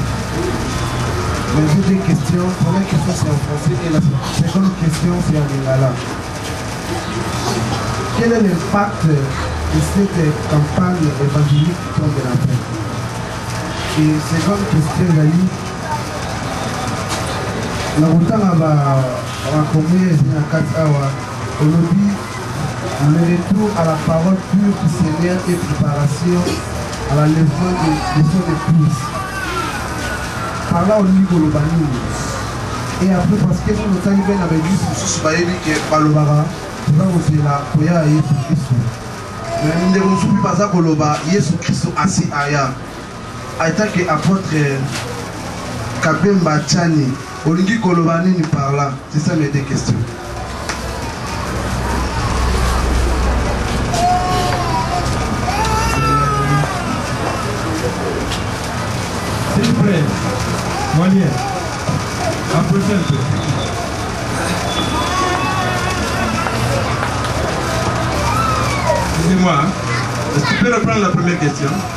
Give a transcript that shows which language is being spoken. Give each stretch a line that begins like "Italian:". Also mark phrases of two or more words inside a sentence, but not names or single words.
French: Mais j'ai deux questions. La première question c'est en français et la seconde question c'est en lingala. Quel est l'impact de cette campagne évangélique Temps de la paix? Et seconde question, Lali.
Lingala: Na kutanga bakomeye na kati awa olobi
French: le retour à la parole pure du Seigneur et préparation à l'enlèvement de son épouse. Par là
Lingala: olobi koloba nini?
French: Et après parce que nous
Lingala: notali
French: bien avec lui
Lingala: mosusu bayebi ke balobaka toza kozela koya Yesu Kristo. Mais ndeko mosusu baza koloba Yesu Kristo asi aya aitaki apôtre Kabemba Tchani. Olingi koloba nini
French: par là? C'est ça mes deux questions. S'il vous plaît, Molière, approchez un peu. Excusez-moi, est-ce que tu peux reprendre la première question?